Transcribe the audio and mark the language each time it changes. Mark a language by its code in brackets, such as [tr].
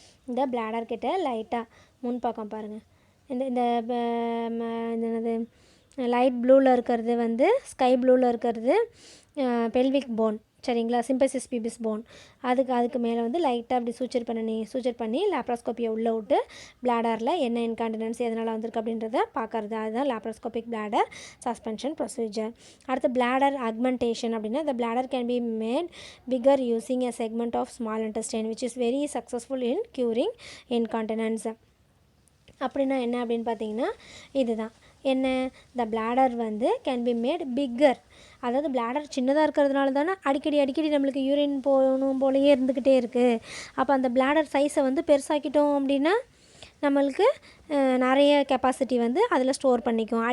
[ta] இந்த பிளாடர் கிட்ட லைட்டாக முன்பக்கம் பாருங்கள். இந்த என்னது லைட் ப்ளூவில் இருக்கிறது வந்து ஸ்கை ப்ளூவில் இருக்கிறது பெல்விக் போன், சரிங்களா? Symphysis பிபிஸ் phone. அதுக்கு மேலே வந்து லைட்டாக அப்படி சூச்சர் பண்ணி லாப்ரோஸ்கோப்பியை உள்ளே விட்டு பிளாடரில் என்ன இன்கான்டினன்ஸ் எதனால் வந்திருக்கு அப்படின்றத பார்க்குறது. அதுதான் லாப்ரோஸ்கோபிக் பிளாடர் சஸ்பென்ஷன் ப்ரொசீஜர். அடுத்து பிளாடர் ஆக்மெண்டேஷன் அப்படின்னா [en] the bladder can be made bigger using a segment of small intestine which is very successful in curing incontinence. [ta] அப்படின்னா என்ன அப்படின்னு பார்த்தீங்கன்னா இதுதான். என்ன, த பிளாடர் வந்து [en] Can be made bigger. [ta] அதாவது பிளாடர் சின்னதாக இருக்கிறதுனால தானே அடிக்கடி நம்மளுக்கு யூரின் போகணும் போலயே இருந்துக்கிட்டே இருக்குது. அப்போ அந்த பிளாடர் சைஸை வந்து பெருசாக்கிட்டோம் அப்படின்னா நம்மளுக்கு நிறைய கெப்பாசிட்டி வந்து அதில் ஸ்டோர் பண்ணிக்கும்.